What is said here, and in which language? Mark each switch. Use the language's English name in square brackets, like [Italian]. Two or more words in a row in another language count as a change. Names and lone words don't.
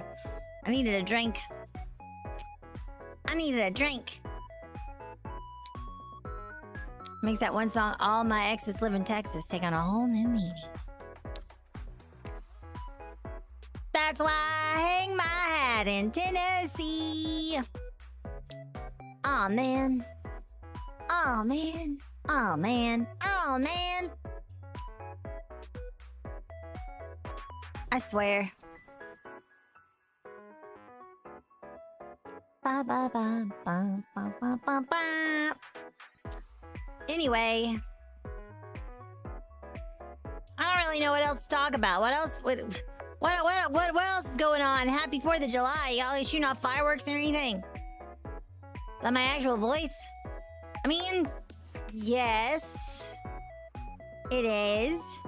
[English] I needed a drink. I needed a drink. Makes that one song, All My Exes Live in Texas, take on a whole new meaning. That's why I hang my hat in Tennessee. Aw, man. Aw, man. Aw, man. Aw, man. I swear. Ba ba ba ba ba ba ba ba. Anyway, I don't really know what else to talk about. What else? What else is going on? Happy 4th of July. Y'all shooting off fireworks or anything? Is that my actual voice? I mean, yes, it is.